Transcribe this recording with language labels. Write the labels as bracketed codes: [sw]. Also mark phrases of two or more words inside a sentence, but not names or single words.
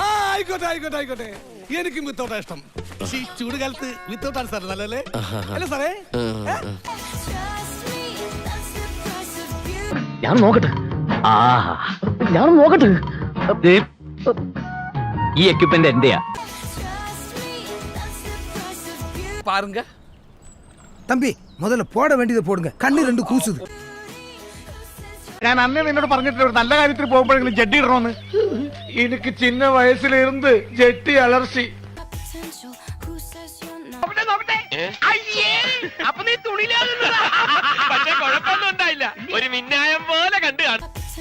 [ml] ആയിക്കോട്ടെ. എനിക്കും വിത്തൗട്ടാ ഇഷ്ടം. ചൂട് കാലത്ത് വിത്തൗട്ടാണ് സാർ നല്ലല്ലേ? അല്ലേ സാറേ? ഞാൻ നോക്കട്ടെ. ഞാൻ നോക്കട്ടെ. ഈ എക്യുപ്മെന്റ് എന്റെയാ. [ta] பாருங்க தம்பி, முதல்ல போட வேண்டியதை போடுங்க. கண்ணு ரெண்டு கூசுது. [ml] ഞാൻ അന്നേ നിന്നോട് പറഞ്ഞിട്ടില്ല ഒരു നല്ല കാര്യത്തിന് പോകുമ്പോഴെങ്കിലും ജഡ്ഡി ഇടണമെന്ന്. എനിക്ക് ചിന്ന വയസ്സിലിരുന്ന് ജെട്ടി അലർച്ചി. അപ്പൊ നീ തുണിയിലാകുന്നതാ. പക്ഷെ കുഴപ്പമൊന്നും ഉണ്ടായില്ല. ഒരു മിന്നായം പോലെ കണ്ടു കാണും.